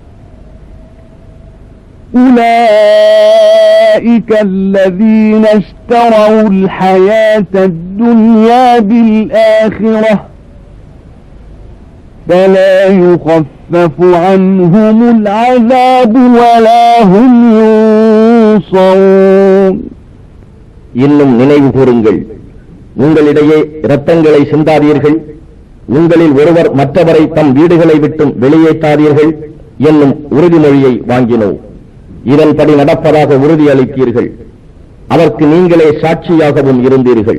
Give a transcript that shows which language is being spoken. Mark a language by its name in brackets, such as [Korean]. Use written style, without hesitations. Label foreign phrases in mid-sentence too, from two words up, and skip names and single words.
[Arabic] أولئك الذين اشتروا الحياة الدنيا بالآخرة فلا يخفف عنهم العذاب ولا هم ينصرون. [Tamil] இன்னும் நினைவு கூறுங்கள், உங்களிடையே இரத்தங்களை சிந்தாதீர்கள், உங்களில் ஒருவர் மற்றவரை தம் வீடுகளை விட்டும் வெளியேற்றாதீர்கள் என்னும் உறுதிமொழியை வாங்கினோம். இதன்படி நடப்பதாக உறுதியளித்தீர்கள். அதற்கு நீங்களே சாட்சியாகவும் இருந்தீர்கள்.